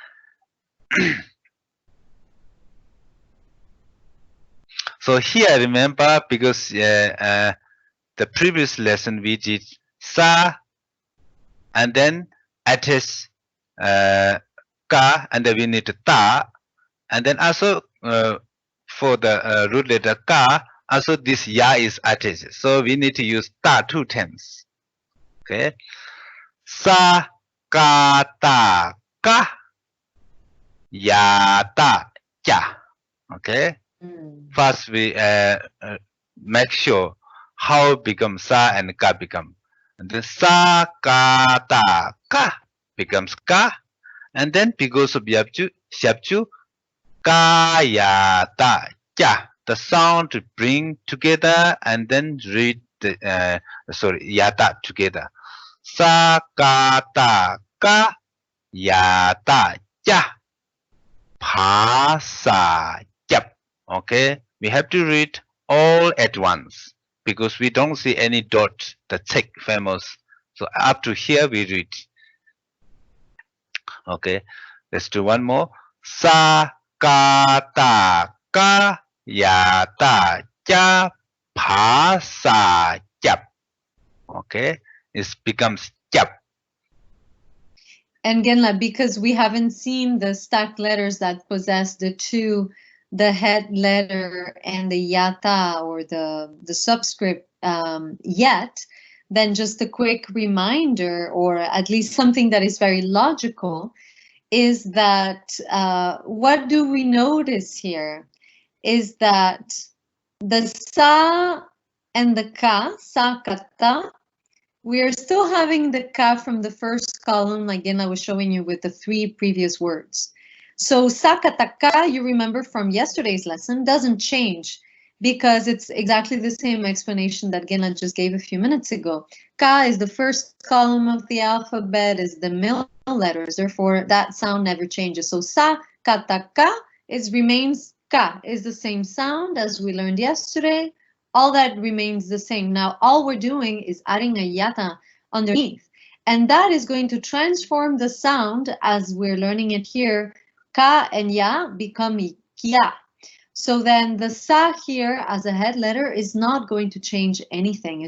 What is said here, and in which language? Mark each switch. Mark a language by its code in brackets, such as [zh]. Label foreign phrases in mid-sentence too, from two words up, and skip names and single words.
[en] So here remember, because the previous lesson we did sa, and then attach ka, and then we need ta, and then also for the root letter ka, also this ya is attached. So we need to use ta 2 times. Okay. [bo] Sa ka ta ka ya ta ya. [en] Okay. First we make sure how become sa and ka become. And then [bo] sa ka ta ka [en] becomes ka, and then because of shabju [bo] ka ya ta ya. [en] The sound to bring together and then read the yata together. [bo] Sa ka ta ka yata ya pa sa yap. [en] Okay, we have to read all at once because we don't see any dot. The check famous. So up to here we read. Okay, let's do one more. [bo] Sa ka ta ka ya ta ya pa sa yap. [en] Okay, it becomes yap. And Genla, because we haven't seen the stacked letters that possess the head letter and the yata or the subscript yet, then just a quick reminder, or at least something that is very logical, is that what do we notice here is that the sa and the ka, [bo] sa kata, [en] we are still having the ka from the first column, again I was showing you with the 3 previous words. [bo] So sa kata ka, [en] you remember from yesterday's lesson, doesn't change because it's exactly the same explanation that Genla just gave a few minutes ago. Ka is the first column of the alphabet, is the middle letters, therefore that sound never changes. So [bo] sa kata ka [en] remains ka, is the same sound as we learned yesterday. All that remains the same. Now all we're doing is adding a yata underneath, and that is going to transform the sound as we're learning it here. Ka and ya become kya. So then the sa here as a head letter is not going to change anything.